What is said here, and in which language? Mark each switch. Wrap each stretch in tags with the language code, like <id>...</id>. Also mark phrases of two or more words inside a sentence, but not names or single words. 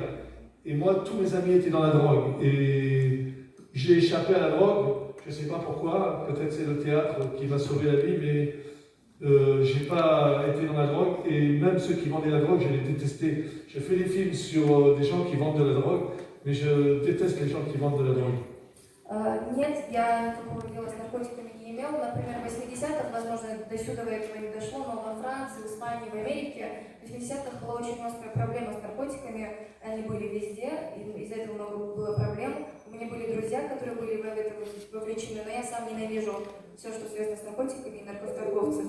<fr>Et moi, tous mes amis étaient dans la drogue. Et j'ai échappé à la drogue, je ne sais pas pourquoi, peut-être c'est le théâtre qui m'a sauvé la vie, mais j'ai pas été dans la drogue. Et même ceux qui vendaient la drogue, je les détestais. Je fais des films sur des gens qui vendent de la drogue, mais je déteste les gens qui vendent de la drogue.</fr> <ru>Нет, я такого дела с наркотиками не имела. Например, в 80-х, возможно, до сюда этого не дошло, но во Франции, в Испании, в Америке в 80-х была очень острая проблема с наркотиками. Они были везде, и из-за этого много было проблем. У меня были друзья, которые были в это вовлечены, но я сам ненавижу все, что связано с наркотиками и наркоторговцев.</ru>